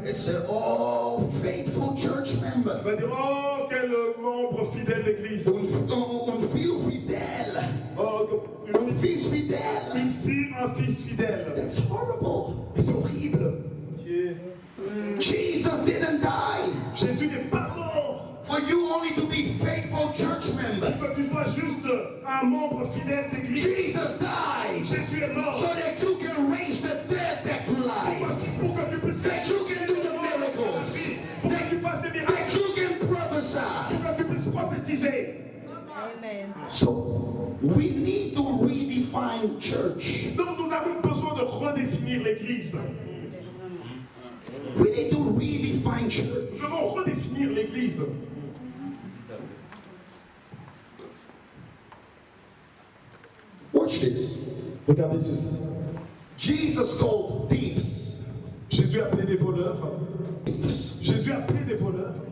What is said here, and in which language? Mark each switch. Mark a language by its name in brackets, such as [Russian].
[English] and say, oh, faithful church member. [French] Il va dire, oh, quel membre fidèle d'église. Un fils fidèle. Oh, Un fils fidèle. une fille, un fils fidèle. [English] That's horrible. [French] Mais c'est horrible. [English] Jesus didn't die [French] Jésus n'est pas mort [English] for you only to be faithful church member. [French] pour que tu sois juste un membre fidèle d'église. [English] Jesus died [French] Jésus est mort [English] so that you can raise the dead back to life. [French] pour que tu puisses [English] That you can do the miracles. [French] pour que tu fasses des miracles, [English] That you can prophesy. [French] pour que tu puisses prophétiser. [English] So we need to redefine church. [French] Donc nous avons besoin de redéfinir l'église. [English] We need to redefine church. [French] Nous devons redéfinir l'église. [English] Watch this. [French] Regardez ceci. [English] Jesus called thieves. [French] Jésus a appelé des voleurs. [English] Thieves. [French] Jésus a appelé des voleurs.